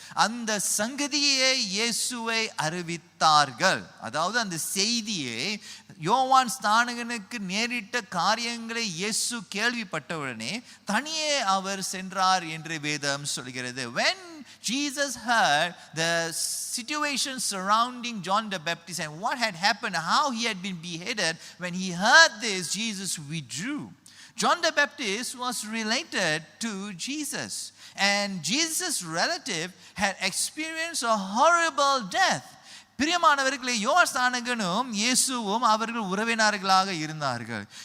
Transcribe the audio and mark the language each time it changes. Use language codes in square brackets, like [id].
[ta] அந்த சங்கதியை இயேசுவை அறிவித்தார்கள். அதாவது அந்த செய்தியை யோவான் ஸ்நானகனுக்கு நேரிட்ட காரியங்களை இயேசு கேள்விப்பட்டவுடனே தனியே அவர் சென்றார் என்று வேதம் சொல்கிறது. [en] When Jesus heard the situation surrounding John the Baptist and what had happened, how he had been beheaded, when he heard this, Jesus withdrew. John the Baptist was related to Jesus, and Jesus' relative had experienced a horrible death. [ta] பிரியமானவர்களே, யோவான் ஸ்நானகனும் இயேசுவும் அவர்கள் உறவினர்களாக இருந்தார்கள்.